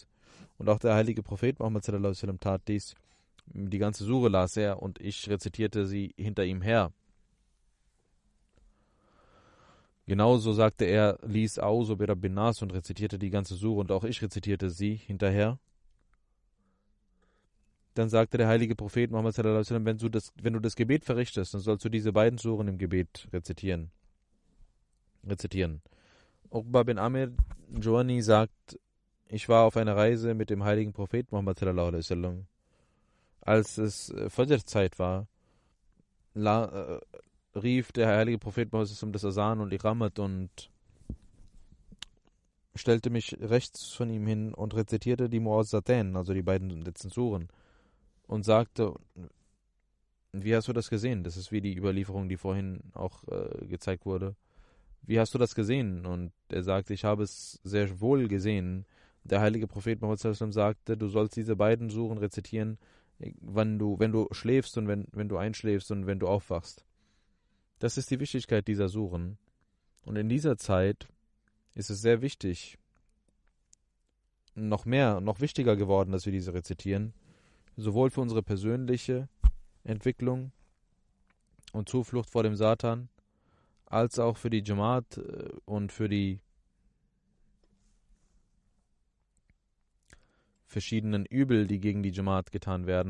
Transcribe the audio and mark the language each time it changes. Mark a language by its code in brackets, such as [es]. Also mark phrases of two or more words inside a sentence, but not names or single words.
[de] Und auch der heilige Prophet Muhammad [ar] صلى الله عليه وسلم [de] tat dies. Die ganze Sure las er, und ich rezitierte sie hinter ihm her. Genauso sagte er, lies [ar] أعوذ برب الناس [de] und rezitierte die ganze Sure, und auch ich rezitierte sie hinterher. Dann sagte der heilige Prophet Muhammad [ar] صلى الله عليه وسلم: [de] wenn du das Gebet verrichtest, dann sollst du diese beiden Suren im Gebet rezitieren. Uqba bin Amir Joani sagt: Ich war auf einer Reise mit dem heiligen Prophet Muhammad [ar] صلى الله عليه وسلم. [de] Als es Fajr-Zeit war, rief der heilige Prophet Muhammad [ar] صلى الله عليه وسلم [de] das Asan und Iqamat und stellte mich rechts von ihm hin und rezitierte die Mu'azzatain, also die beiden letzten Suren, und sagte: Wie hast du das gesehen? Das ist wie die Überlieferung, die vorhin auch gezeigt wurde. Wie hast du das gesehen? Und er sagte: Ich habe es sehr wohl gesehen. Der heilige Prophet Muhammad [ar] صلى الله عليه وسلم [de] sagte: Du sollst diese beiden Suren rezitieren, wenn du schläfst und wenn du einschläfst und wenn du aufwachst. Das ist die Wichtigkeit dieser Suren. Und in dieser Zeit ist es sehr wichtig, noch wichtiger geworden, dass wir diese rezitieren, sowohl für unsere persönliche Entwicklung und Zuflucht vor dem Satan, als auch für die Jamaat und für die verschiedenen Übel, die gegen die Jamaat getan werden.